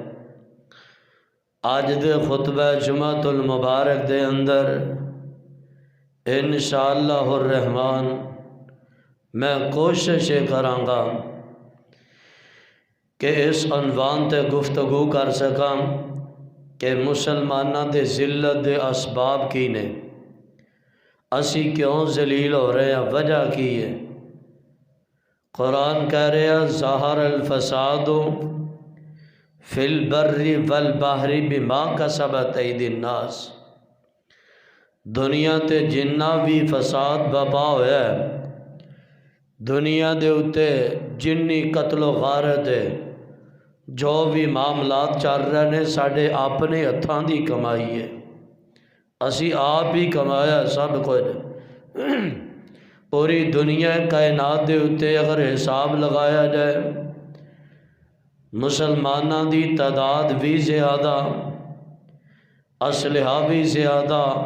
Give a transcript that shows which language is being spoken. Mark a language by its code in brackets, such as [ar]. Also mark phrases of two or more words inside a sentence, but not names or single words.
[pa] آج دے خطبہ جمعۃ المبارک دے اندر [ar] انشاءاللہ الرحمن [pa] میں کوشش کراں گا کہ اس عنوان تے گفتگو کر سکاں کہ مسلمانہ دے ذلت دے اسباب کی نے، اسی کیوں ذلیل ہو رہے ہیں، وجہ کی ہے۔ [ur] قرآن کہہ رہے ہیں [ar] ظہر الفساد فی البر والبحر بما کسبت ایدی الناس، [pa] دنیا تے جنہ بھی فساد بپا ہویا ہے، دنیا دے اتے جنی قتل و غارت ہے، جو بھی معاملات چل رہے ہیں ساڑھے اپنے ہتھاں دی کمائی ہے، اسی آپ ہی کمایا سب کچھ۔ پوری دنیا کائنات دے اتے اگر حساب لگایا جائے مسلمانہ دی تعداد بھی زیادہ، اسلحہ بھی زیادہ،